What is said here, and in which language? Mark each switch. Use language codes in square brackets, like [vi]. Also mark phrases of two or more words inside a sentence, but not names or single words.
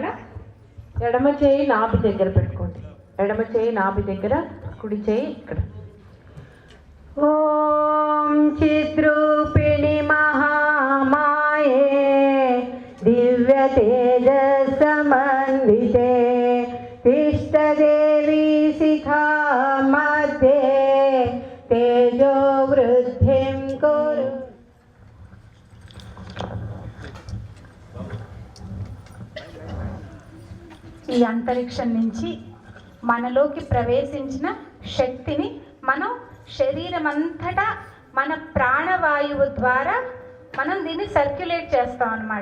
[te] ఎడమ చేయి నాభి దగ్గర పెట్టుకోండి. ఎడమ చేయి నాభి దగ్గర, కుడి చేయి ఇక్కడ. [sa] ఓం చిద్రూపిణి మహామాయే దివ్య తేజ సమన్వితే तिष्ठदेवी शिखा मध्ये तेजो वृद्धिं कुरु। [te] ఈ అంతరిక్షం నుంచి మనలోకి ప్రవేశించిన శక్తిని మనం శరీరం అంతటా మన ప్రాణవాయువు ద్వారా మనం దీన్ని సర్క్యులేట్ చేస్తాం అన్నమాట.